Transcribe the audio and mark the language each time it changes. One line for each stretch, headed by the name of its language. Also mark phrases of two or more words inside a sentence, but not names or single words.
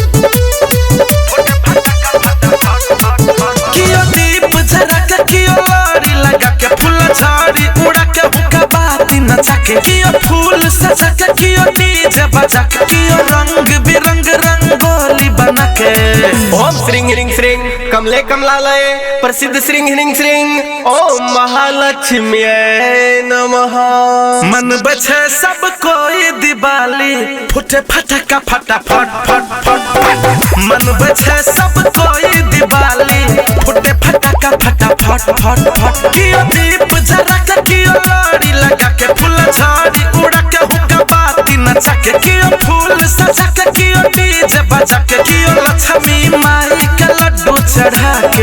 Maithili: कियो दीप जरा के कियो लाड़ी लगा के फूल झाड़ी उड़ा के हुक्का बाती नचा के कियो फूल सजा के कियो डीजे बजा के कियो रंग बिरंग रंगोली बना के।
Sanskrit: ओम श्रीं ह्रीं श्रीं कमले कमलालये प्रसिद्ध श्रीं ह्रीं श्रीं ओम महालक्ष्म्यै नमः।
Maithili: मन बचे सब कोई दिवाली फुटे फटका फटा फट फट फट फट। मन बचे सब कोई दिवाली फुटे फटका फटा फट फट फट। कियो दीप जरा के कियो लाड़ी लगा के फूल झाड़ी उड़ा के हुक्का बाती नचा के कियो फूल सजा के कियो डीजे बजा के कियो लक्ष्मी माई के लड्डू चढ़ा के।